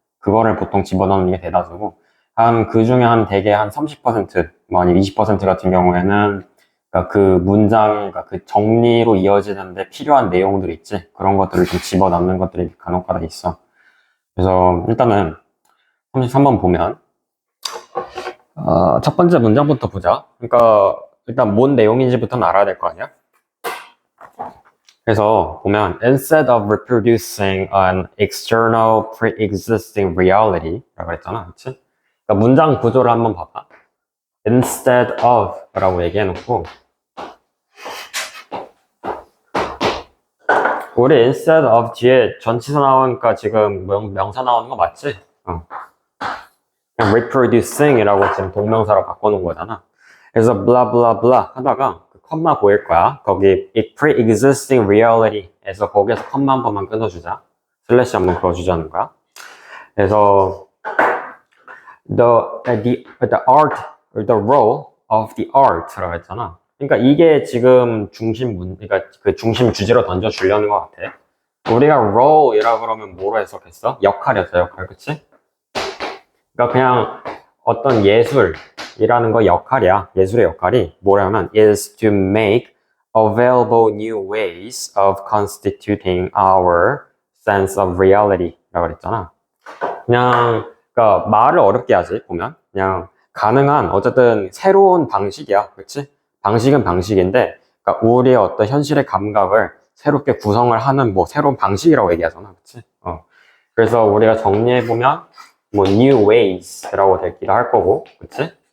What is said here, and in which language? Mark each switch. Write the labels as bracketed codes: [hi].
[ko] 그거를 보통 집어넣는 게 대다수고, 그 중에 한 대개 한 30%, 뭐 아니면 20% 같은 경우에는 그러니까 그 문장, 그러니까 그 정리로 이어지는데 필요한 내용들 있지? 그런 것들을 좀 집어넣는 것들이 간혹가다 있어. 그래서 일단은 33번 보면 첫 번째 문장부터 보자. 그러니까 일단 뭔 내용인지부터는 알아야 될 거 아니야? 그래서 보면 [en] instead of reproducing an external pre-existing reality [ko] 라고 했잖아, 그치? 그러니까 문장 구조를 한번 봐봐. instead of 라고 얘기해놓고, 우리 instead of 뒤에 전치사 나오니까 지금 명사 나오는 거 맞지? reproducing 이라고 지금 동명사로 바꿔놓은 거잖아. 그래서 blah blah blah 하다가 그 컴마 보일 거야. 거기 pre-existing reality에서 거기에서 컴마 한 번만 끊어주자. 슬래시 한번 그어주자는 거야. 그래서 [en] the art or the role of the art [ko] 라고 했잖아. 그러니까 이게 지금 그러니까 그 중심 주제로 던져주려는 것 같아. 우리가 role이라고 그러면 뭐로 해석했어? 역할이었어, 역할, 그치? 그러니까 그냥 어떤 예술이라는 거 역할이야. 예술의 역할이 뭐냐면 [en] is to make available new ways of constituting our sense of reality [ko] 라고 그랬잖아. 그냥 그러니까 말을 어렵게 하지 보면 그냥 가능한 어쨌든 새로운 방식이야. 그렇지? 방식은 방식인데 그러니까 우리의 어떤 현실의 감각을 새롭게 구성을 하는 뭐 새로운 방식이라고 얘기하잖아. 그렇지? 그래서 우리가 정리해 보면 뭐 new ways라고 되기도 할 거고, 그치?